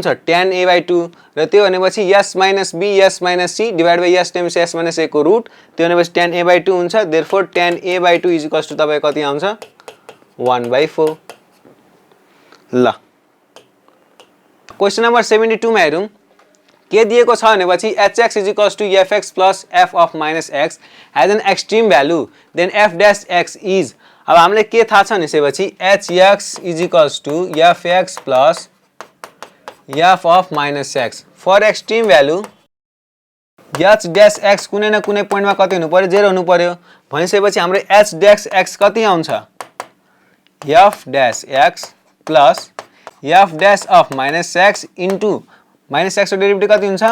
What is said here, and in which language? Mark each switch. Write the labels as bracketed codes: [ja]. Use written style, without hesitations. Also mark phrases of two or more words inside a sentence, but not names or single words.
[en] tan a by 2 [ne] र त्यो भनेपछि [en] s minus b s minus c divide by s times s minus a को रुट, [ne] त्यो भनेपछि [en] tan a by 2 हुन्छ। therefore tan a by 2 is equals to [ne] तपाईँ कति आउँछ? [en] 1/4। [ne] ल [en] question number [ne] 72 मा हेरौँ। के दिएको छ भनेपछि [en] hx is equals to fx plus f of minus x has an extreme value then f dash x is. [ne] अब हामीले के थाहा छ भनेपछि [en] hx is equals to fx plus f of minus x for extreme value h dash x [ne] कुनै न कुनै पोइन्टमा कति हुनु पर्यो? 0 हुनु पर्यो। भनिसकेपछि हाम्रो [en] h dash x [ne] कति आउँछ? [en] f dash x plus f dash of minus x into minus x इन्टु माइनस x को डेरिभेटिभ [ne] कति हुन्छ?